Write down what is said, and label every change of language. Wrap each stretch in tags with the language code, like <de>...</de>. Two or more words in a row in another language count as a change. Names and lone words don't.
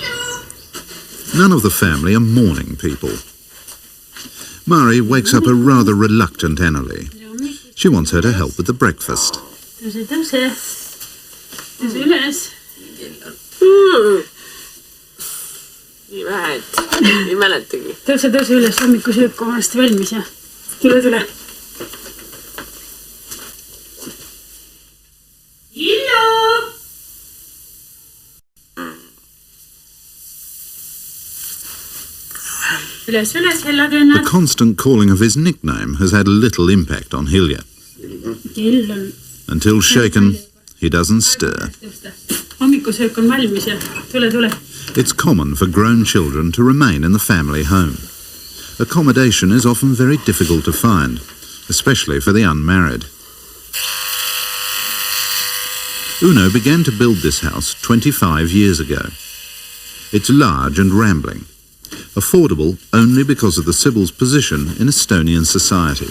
<en>None of the family are morning people. Mari wakes up a rather reluctant Annalie. She wants her to help with the breakfast.</en> <et>Tõuse üles. Nii vähe, et ei mäletagi. Tõuse üles, hommikusöök on hästi valmis ja tule.</et> <en>The constant calling of his nickname has had little impact on Hilja. Until shaken, he doesn't stir.</en> <et>Hommikusöök on valmis ja tule.</et> <en>It's common for grown children to remain in the family home. Accommodation is often very difficult to find, especially for the unmarried. Uno began to build this house 25 years ago. It's large and rambling, affordable only because of the Sybil's position in Estonian society.</en>